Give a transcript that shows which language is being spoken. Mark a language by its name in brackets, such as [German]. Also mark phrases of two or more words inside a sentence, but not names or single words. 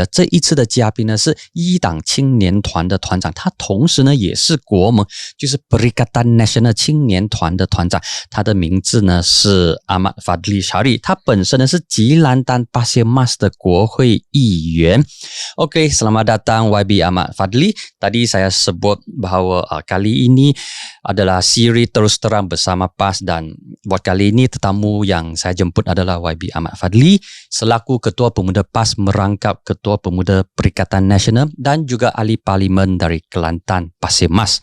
[Chinese] 这一次的嘉宾呢是一党青年团的团长，他同时呢也是国盟，就是 Perikatan Nasional 青年团的团长。他的名字呢是 Ahmad Fadli Syari，他本身呢是吉兰丹 Pasir Mas 的国会议员。 [Malay] Okey, selamat datang YB Ahmad Fadli. Tadi saya sebut bahawa kali ini adalah siri terus terang bersama PAS, dan buat kali ini tetamu yang saya jemput adalah YB Ahmad Fadli selaku Ketua Pemuda PAS merangkap Ketua Pemuda Perikatan Nasional dan juga ahli parlimen dari Kelantan Pasir Mas.